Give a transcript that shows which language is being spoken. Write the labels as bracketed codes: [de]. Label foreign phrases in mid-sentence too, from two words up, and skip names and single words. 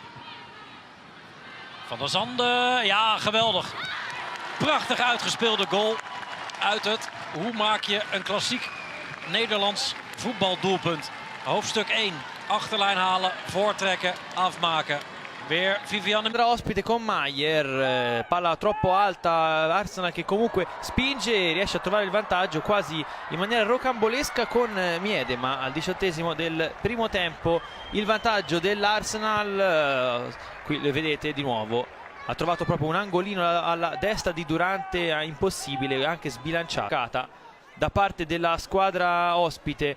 [nl] Van der Zande. Ja, geweldig. Prachtig uitgespeelde goal. Uit het, hoe maak je een klassiek Nederlands voetbaldoelpunt. Hoofdstuk 1. Achterlijn halen, voortrekken, afmaken. Weer Vivianne. [it] Ospite con Maier, palla troppo alta, Arsenal che comunque spinge e riesce a trovare il vantaggio quasi in maniera rocambolesca con Miedema al 18esimo del primo tempo. Il vantaggio dell'Arsenal, qui lo vedete di nuovo, ha trovato proprio un angolino alla destra di Durante, impossibile, anche sbilanciata da parte della squadra ospite.